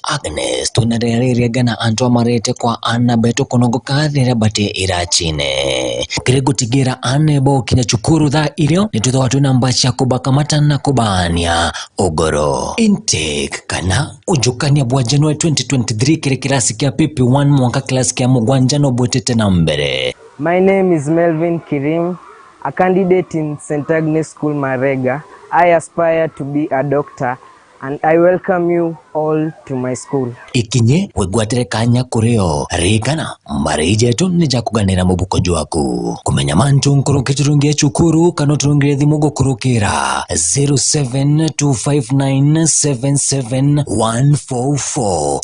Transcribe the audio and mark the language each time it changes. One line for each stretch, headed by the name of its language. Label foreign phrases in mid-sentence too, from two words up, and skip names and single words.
Meru: Agnes tunarereria gana antoa marete kwa ana beto konongo kathira bate irachine. Kirego tigira ane bo kinya chukuru tha irio nituto watu na mbacha kubaka matana kubania ogoro. Intake kana ujukania bwa January 2023 kire kirasi kia PP1 mwaka klasi kia mugwanjano bwetete na mbere.
English: My name is Melvin Kirim, a candidate in St. Agnes School Marega. I aspire to be a doctor and I welcome you all to my school.
Meru: Ikinye wegwatere kanya kureo rikana marije tu nija kuganira mubuko jwaku kumenya mantu nkuru kiturungie chukuru kano turungire thimugo kurukira 0725977144.